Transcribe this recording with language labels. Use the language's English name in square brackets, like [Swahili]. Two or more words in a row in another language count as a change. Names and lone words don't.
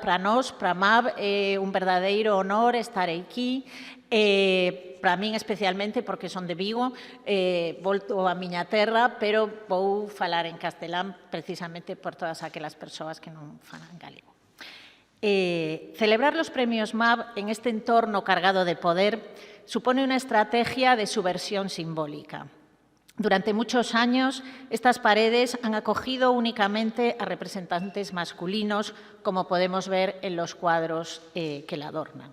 [Galician] Para nós, para MAP, é un verdadeiro honor estar aquí. Para min especialmente porque son de Vigo, volto a miña terra, pero vou falar en castelán precisamente por todas aquelas persoas que non falan galego. [Spanish] Celebrar los premios MAP en este entorno cargado de poder supone una estrategia de subversión simbólica. Durante muchos años, estas paredes han acogido únicamente a representantes masculinos, como podemos ver en los cuadros que la adornan.